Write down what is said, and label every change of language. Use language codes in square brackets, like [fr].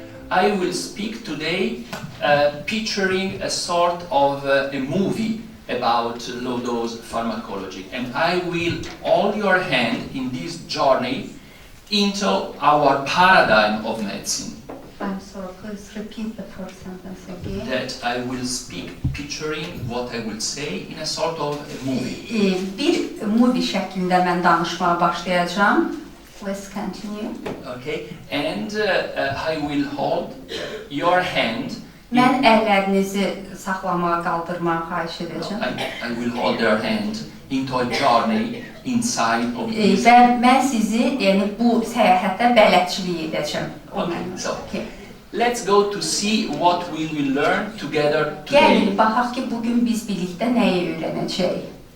[en] I will speak today picturing a sort of a movie about low-dose pharmacology, and I will hold your hand in this journey into our paradigm of medicine. I'm sorry, please repeat the first sentence again. That I will speak picturing what I will say in a sort of a movie. [az] Bir movie şəklində mən danışmağa başlayacağam. [en] Let's continue. Okay, and I will hold your hand. [az] Mən əllərinizi saxlamağa, qaldırmağa xahiş edəcəm. [en] I will hold your hand into a journey inside of this. [az] Və mən sizi, yəni bu səyahətdə bələdçilik edəcəm. [en] Okay. Let's go to see what we will learn together today. [az] Gəlin, baxaq ki, bugün biz birlikdə nəyi öyrənəcəyik.